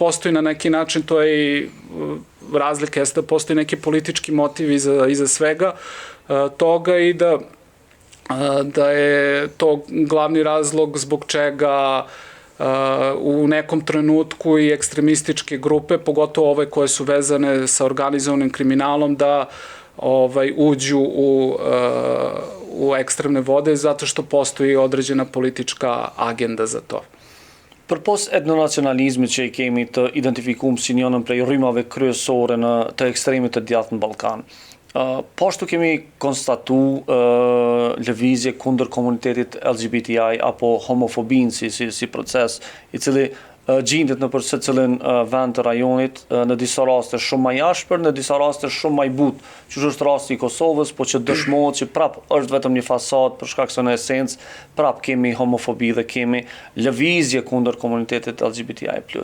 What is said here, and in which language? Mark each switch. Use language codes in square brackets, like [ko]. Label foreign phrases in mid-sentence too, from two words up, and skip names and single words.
[sr] postoji na neki način, to je i razlika, jeste da postoji neki politički motiv iza svega toga i da je to glavni razlog zbog čega u nekom trenutku i ekstremističke grupe, pogotovo ove koje su vezane sa organizovanim kriminalom, da uđu u ekstremne vode zato što postoji određena politička agenda za to. [sq] Përpos etnonacionalizmit që i kemi të identifikuar si njënën prej rrymave kryesore të ekstremit të djathtë në Ballkan, po ashtu kemi konstatu lëvizje kundër komunitetit LGBTI apo homofobinë si proces i cili gjendet në për secilin vend të rajonit, në disa raste shumë më jashpër, në disa raste shumë më i butë, që është rasti i Kosovës, po që dëshmohet që prap është vetëm një fasadë për shkak se në esencë prap kemi homofobi dhe kemi lëvizje kundër komunitetit LGBTI+.